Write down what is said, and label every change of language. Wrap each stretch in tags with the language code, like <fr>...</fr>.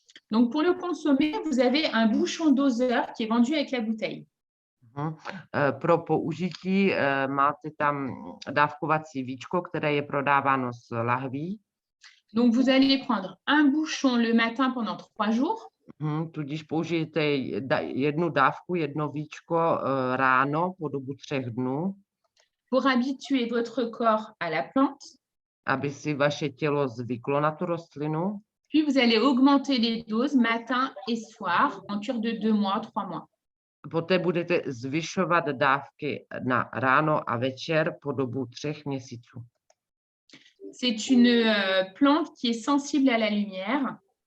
<fr>Donc, pour le consommer, vous avez un bouchon doseur qui est vendu avec la bouteille.</fr> <cs>Pro použití máte tam dávkovací víčko, které je prodáváno z lahví.</cs> <fr>Donc, vous allez prendre un bouchon le matin pendant 3 jours.</fr> <cs>Tudíž použijete jednu dávku, jedno víčko ráno po dobu 3 dnů.</cs> <fr>Pour habituer votre corps à la plante.</fr> <cs>Aby si vaše tělo zvyklo na tu rostlinu.</cs> <fr>Puis vous allez augmenter les doses matin et soir en cure de 2 mois, 3 mois.</fr> <cs>Poté budete zvyšovat dávky na ráno a večer po dobu 3 měsíců.</cs> <fr>C'est une plante qui est sensible à la lumière.</fr>